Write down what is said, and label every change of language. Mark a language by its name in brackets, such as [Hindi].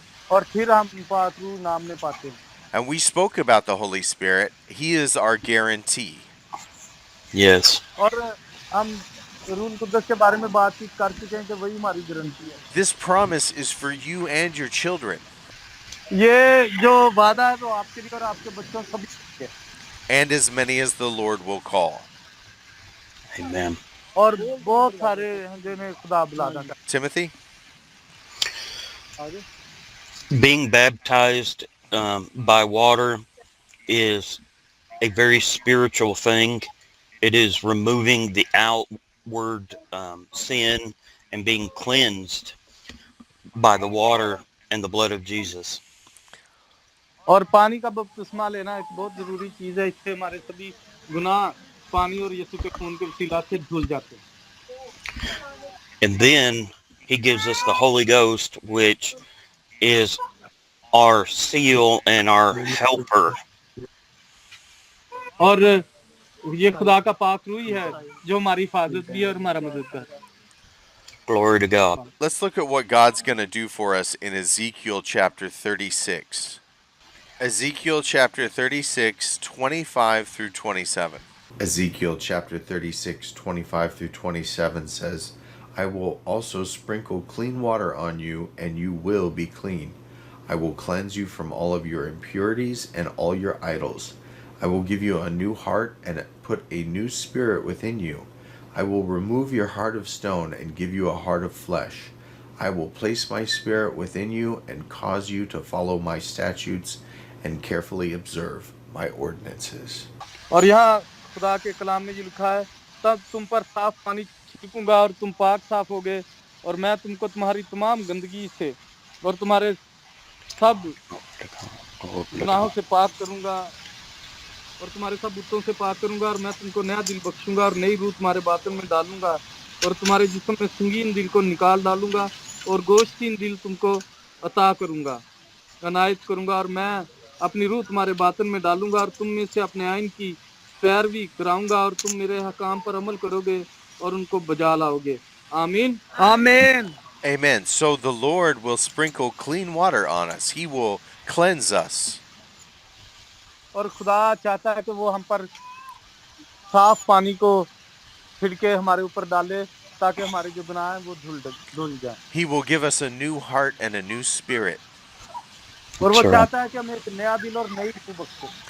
[Hindi] और फिर हम पाक रूह नाम में पाते हैं [English] And we spoke about the Holy Spirit. He is our guarantee. Yes. [Hindi] और हम रूहुल कुद्दस के बारे में बातचीत कर चुके हैं कि वही हमारी गारंटी है [English] This promise is for you and your children. [Hindi] ये जो वादा है वो आपके लिए और आपके बच्चों सभी के लिए है। [English] And as many as the Lord will call. Amen. [Hindi] और बहुत सारे हैं जिन्हें खुदा बुलाना चाहता [English] Timothy? [Hindi] है आगे [English] Being baptized by water is a very spiritual thing. It is removing the outward sin and being cleansed by the water and the blood of Jesus. [Hindi] और पानी का बपतिस्मा लेना एक बहुत जरूरी चीज है इससे हमारे सभी गुनाह पानी और यीशु के खून के वसीला से धुल जाते हैं [English] And then he gives us the Holy Ghost, which is our seal and our helper. [Hindi] और ये खुदा का पाक रूही है जो हमारी हिफाजत भी है और हमारा मददगार। [English] Glory to God. Let's look at what God's going to do for us in Ezekiel chapter 36. Ezekiel chapter 36, 25 through 27. Ezekiel chapter 36, 25 through 27 says, I will also sprinkle clean water on you, and you will be clean. I will cleanse you from all of your impurities and all your idols. I will give you a new heart and put a new spirit within you. I will remove your heart of stone and give you a heart of flesh. I will place my spirit within you and cause you to follow my statutes and carefully observe my ordinances. [Hindi] और यहाँ खुदा के कलाम में ये लिखा है, तब तुम पर साफ पानी छिड़कूंगा और तुम पाक साफ होगे, और मैं तुमको तुम्हारी तमाम गंदगी से और तुम्हारे सब गुनाहों से पाक करूंगा, और तुम्हारे सब बुतों से पाक करूंगा, और मैं तुमको नया दिल बख्शूंगा और नई रूह तुम्हारे बातन में डालूंगा, और तुम्हारे जिस्म में संगीन दिल को निकाल डालूंगा और गोश्तीन दिल तुमको अता करूंगा, अनायत करूंगा, और मैं अपनी रूह तुम्हारे बातन में डालूंगा और तुम में से अपने आइन की पैरवी कराऊंगा, और तुम मेरे हकाम पर अमल करोगे और उनको बजा लाओगे। आमीन आमीन। [English] Amen. So the Lord will sprinkle clean water on us. He will cleanse us. [Hindi] और खुदा चाहता है कि वो हम पर साफ पानी को छिड़के हमारे ऊपर डाले, ताकि हमारे जो गुनाह हैं वो धुल जाए। [English] He will give us a new heart and a new spirit. [Hindi] और वो चाहता है कि हमें एक नया दिल और नई रूह बख्शे।